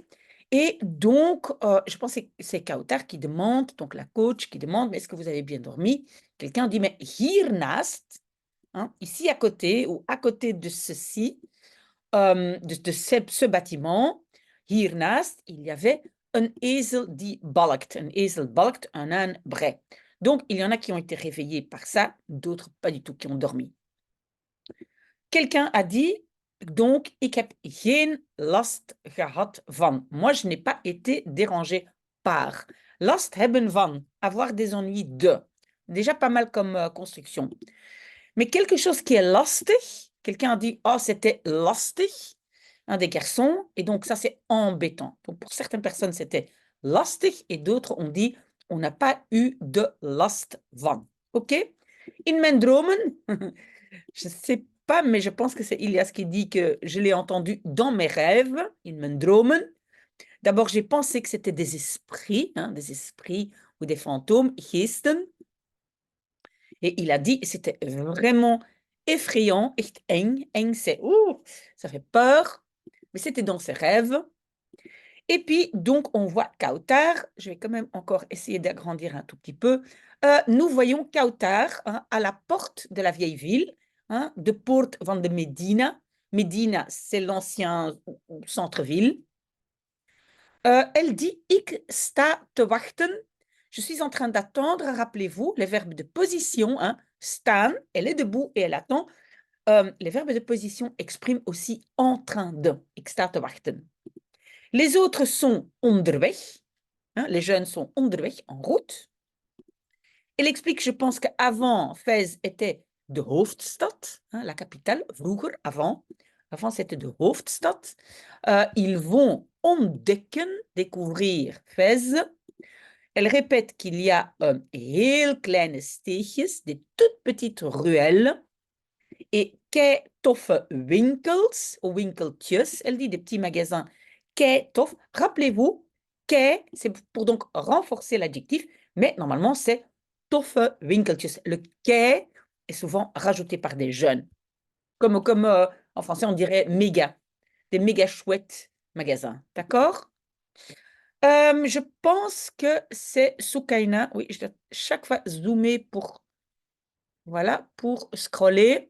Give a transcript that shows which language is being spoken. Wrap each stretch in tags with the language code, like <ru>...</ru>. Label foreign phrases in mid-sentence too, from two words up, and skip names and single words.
<fr>Et donc, je pense que c'est Kautar qui demande, donc la coach qui demande, mais est-ce que vous avez bien dormi? Quelqu'un dit, mais hiernaast, hein, ici à côté ou à côté de ceci, ce bâtiment, hiernaast, il y avait un</fr> <nl>ezel die balkt. Un ezel balkt,</nl> <fr>un âne brait. Donc, il y en a qui ont été réveillés par ça, d'autres pas du tout, qui ont dormi. Quelqu'un a dit, donc,</fr> <nl>ik heb geen last gehad van.</nl> <fr>Moi, je n'ai pas été dérangé par.</fr> <nl>Last hebben van,</nl> <fr>avoir des ennuis de. Déjà pas mal comme construction. Mais quelque chose qui est lastig, quelqu'un a dit, oh, c'était lastig, un des garçons, et donc ça, c'est embêtant. Donc pour certaines personnes, c'était lastig, et d'autres ont dit, on n'a pas eu de</fr> <nl>last van.</nl> <fr>OK?</fr> <nl>In mijn dromen,</nl> <fr>je ne sais pas, mais je pense que c'est Ilias qui dit que je l'ai entendu dans mes rêves,</fr> <nl>in mijn dromen.</nl> <fr>D'abord, j'ai pensé que c'était des esprits ou des fantômes, geesten. Et il a dit, c'était vraiment effrayant,</fr> <nl>echt eng.</nl> <fr>Eng, c'est, ouh, ça fait peur. Mais c'était dans ses rêves. Et puis, donc, on voit Kautar. Je vais quand même encore essayer d'agrandir un tout petit peu. Nous voyons Kautar, hein, à la porte de la vieille ville, hein,</fr> <nl>de Poort van de Medina.</nl> <fr>Medina, c'est l'ancien centre-ville. Elle dit,</fr> <nl>ik sta te wachten.</nl> <fr>Je suis en train d'attendre. Rappelez-vous, les verbes de position, hein, staan, elle est debout et elle attend. Les verbes de position expriment aussi en train de.</fr> <nl>Ik sta te wachten.</nl> <fr>Les autres sont onderweg. Hein, les jeunes sont onderweg, en route. Elle explique, je pense qu'avant, Fès était</fr> <nl>de hoofdstad,</nl> <fr>hein, la capitale, vroeger, avant. Avant, c'était</fr> <nl>de hoofdstad.</nl> <fr>Ils vont ontdekken, découvrir Fès. Elle répète qu'il y a</fr> <nl>heel kleine steegjes,</nl> <fr>des toutes petites ruelles, et</fr> <nl>kei toffe winkels,</nl> <fr>ou winkeltjes. Elle dit des petits magasins</fr> <nl>kei tof.</nl> <fr>Rappelez-vous, kei, c'est pour donc renforcer l'adjectif, mais normalement, c'est</fr> <nl>toffe winkeltjes.</nl> <fr>Le kei est souvent rajouté par des jeunes. Comme en français, on dirait méga. des méga chouettes magasins. D'accord? Je pense que c'est Soukaina. Oui, je dois chaque fois zoomer pour, voilà, pour scroller.</fr>